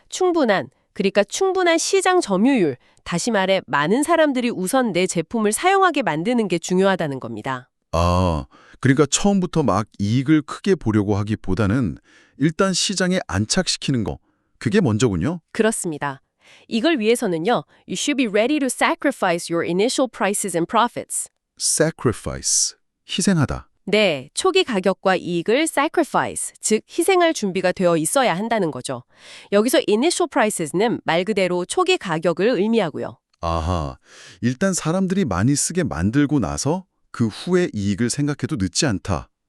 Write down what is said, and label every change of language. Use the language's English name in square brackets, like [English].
[Korean] 충분한, 그러니까 충분한 시장 점유율, 다시 말해 많은 사람들이 우선 내 제품을 사용하게 만드는 게 중요하다는 겁니다. 아, 그러니까 처음부터 막 이익을 크게 보려고 하기보다는 일단 시장에 안착시키는 거, 그게 먼저군요. 그렇습니다. 이걸 위해서는요, [English] you should be ready to sacrifice your initial prices and profits. [Korean] sacrifice, 희생하다. 네, 초기 가격과 이익을 sacrifice, 즉 희생할 준비가 되어 있어야 한다는 거죠. 여기서 initial prices는 말 그대로 초기 가격을 의미하고요. 아하, 일단 사람들이 많이 쓰게 만들고 나서 그 후의 이익을 생각해도 늦지 않다.